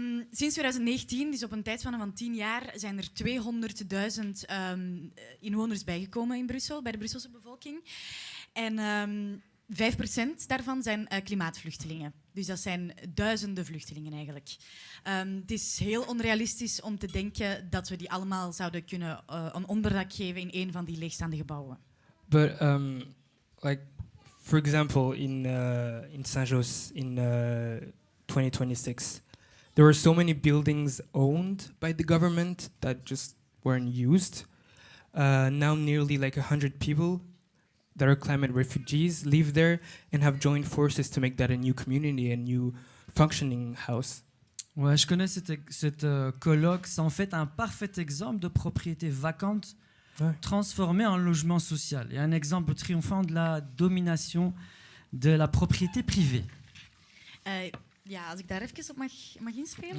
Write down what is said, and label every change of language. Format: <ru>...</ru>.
<nl>Sinds 2019, dus op een tijdspanne van 10 jaar, zijn er 200.000 inwoners bijgekomen in Brussel, bij de Brusselse bevolking. En 5% daarvan zijn klimaatvluchtelingen. Dus dat zijn duizenden vluchtelingen eigenlijk. Het is heel onrealistisch om te denken dat we die allemaal zouden kunnen een onderdak geven in een van die leegstaande gebouwen.</nl> <en>But like, for example, in Saint-Jos in 2026, there were so many buildings owned by the government that just weren't used. Now nearly like 100 people that are climate refugees live there and have joined forces to make that a new community, a new functioning house.</en> <fr>Ouais, je connais cette colloque. C'est en fait un parfait exemple de propriété vacante transformée en logement social. Et un exemple triomphant de la domination de la propriété privée.</fr> <nl>Ja, als ik daar even op mag inspelen.</nl>